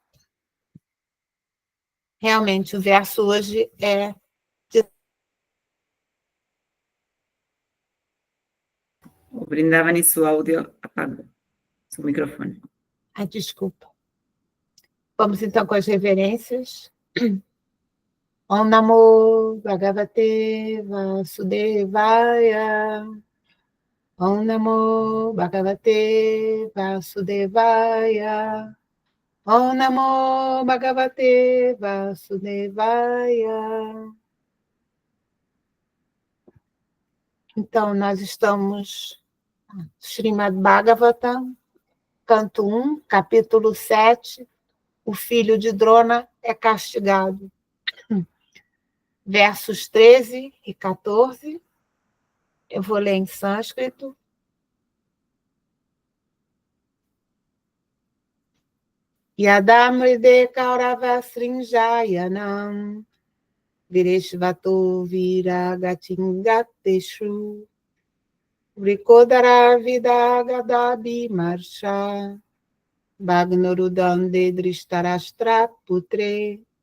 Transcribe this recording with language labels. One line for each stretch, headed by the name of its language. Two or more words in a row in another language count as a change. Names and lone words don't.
Portuguese: Realmente, o verso hoje é de... O Brindavani, seu áudio apagou, seu microfone. Ah, desculpa. Vamos então com as reverências.
Sanskrit: ॐ नमो भगवते वासुदेवाय. ॐ नमो भगवते वासुदेवाय. ॐ नमो भगवते वासुदेवाय.
Portuguese: Então, nós estamos Srimad Bhagavatam, canto 1, capítulo 7, o filho de Drona é castigado. Versos 13 e 14, eu vou ler em sânscrito.
Sanskrit: यदा मृधे कौरव सृञ्जयानां वीरेष्वथो वीरगतिं गतेषु वृकोदर आविद्धगदा अभिमर्श भग्नोरुदण्डे धृतराष्ट्र पुत्रे